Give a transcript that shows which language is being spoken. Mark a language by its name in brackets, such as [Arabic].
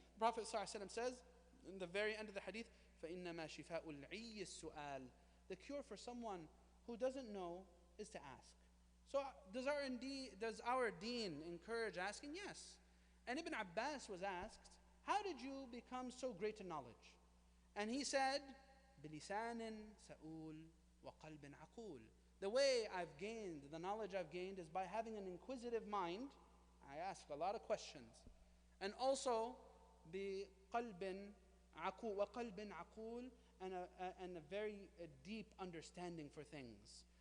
[English] The Prophet ﷺ says, in the very end of the hadith, [Arabic] فَإِنَّمَا شِفَاءُ الْعِيِّ السُّؤَالِ. [English] The cure for someone who doesn't know is to ask. So does our deen encourage asking? Yes. And Ibn Abbas was asked, how did you become so great in knowledge? And he said, [Arabic] بِلِسَانٍ سَؤُولٍ وَقَلْبٍ عَقُولٍ. [English] The way I've gained, the knowledge I've gained, is by having an inquisitive mind. I ask a lot of questions. And also, [Arabic] بِقَلْبٍ عَقُولٍ وَقَلْبٍ عَقُولٍ, [English] and a very deep understanding for things.